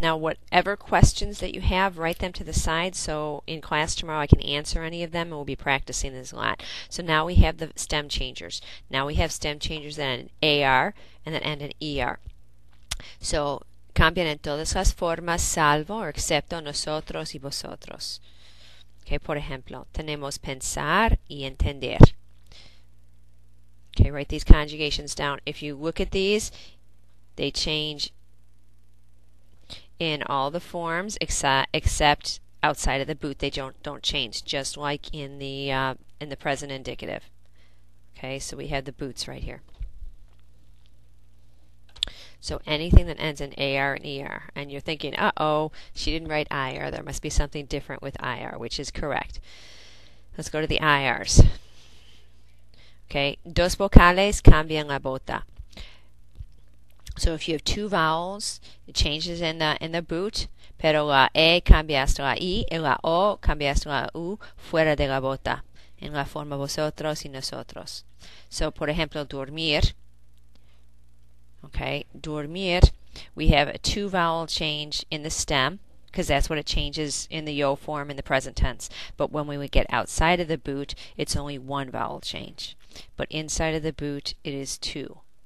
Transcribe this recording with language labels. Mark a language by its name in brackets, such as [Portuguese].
[English] Now, whatever questions that you have, write them to the side so in class tomorrow I can answer any of them, and we'll be practicing this a lot. So now we have the stem changers. Now we have stem changers that end in AR and that end in ER. [Spanish] So, cambian en todas las formas salvo or excepto nosotros y vosotros. Okay, por ejemplo, tenemos pensar y entender. [English] Okay, write these conjugations down. If you look at these, they change in all the forms except outside of the boot. They don't change, just like in the present indicative. Okay, so we have the boots right here. So anything that ends in AR and ER, and you're thinking, uh-oh, she didn't write IR. There must be something different with IR, which is correct. Let's go to the IRs. Okay, [Spanish] dos vocales cambian la bota. [English] So if you have two vowels, it changes in the boot, [Spanish] pero la E cambia hasta la I, y la O cambia hasta la U fuera de la bota, en la forma vosotros y nosotros. So, por ejemplo, dormir. [English] Okay, dormir, we have a two vowel change in the stem, because that's what it changes in the yo form in the present tense. But when we would get outside of the boot, it's only one vowel change. But inside of the boot, it is two.